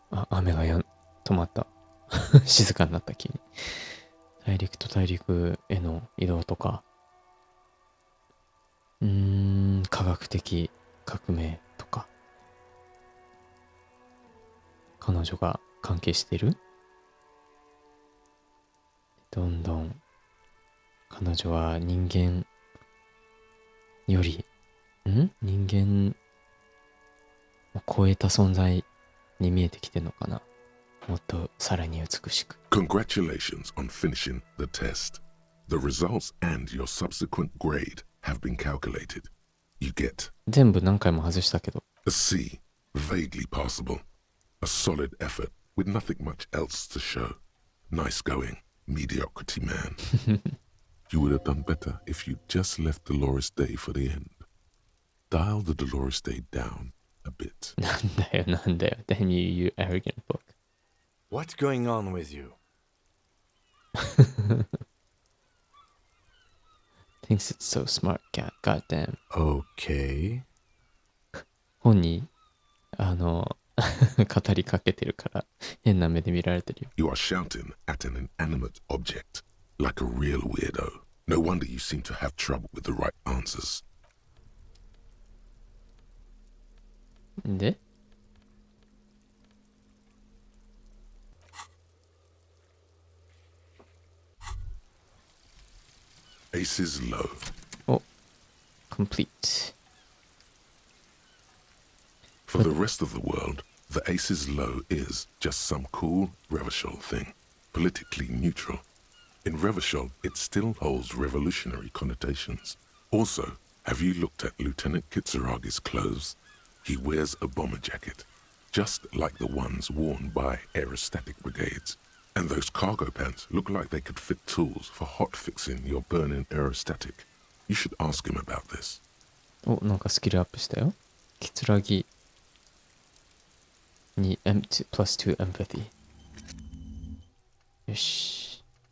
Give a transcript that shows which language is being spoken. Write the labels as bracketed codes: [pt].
[ja] 雨が止まった静かになった気に大陸と大陸への移動とか科学的革命とか彼女が関係している？どんどん彼女は人間より人間を超えた存在に見えてきてるのかな。もっとさらに美しく。 [en] Congratulations on finishing the test. The results and your subsequent grade have been calculated. You get [ja] 全部何回も外したけど。 [en] a C, vaguely passable. A solid effort with nothing much else to show. Nice going, mediocrity man. You would have done better if you just left Dolores Day for the end. Dial the Dolores Day down a bit. [ja] なんだよ。 [en] Damn you, you arrogant book. What's going on with you? Thinks it's so smart, cat. Goddamn. Okay. [ja] 本に語りかけてるから変な目で見られてるよ。 [en] You are shouting at an inanimate object like a real weirdo. No wonder you seem to have trouble with the right answers. で Aces low. お complete. For the rest of the world, the Aces low is just some cool Revachol thing, politically neutral. In Revachol, it still holds revolutionary connotations. Also, have you looked at Lieutenant Kitsuragi's clothes? He wears a bomber jacket, just like the ones worn by aerostatic brigades. And those cargo pants look like they could fit tools for hot fixing your burning aerostatic. You should ask him about this. [ja] お、なんかスキルアップしたよ。キツラギに+2 empathy。よし。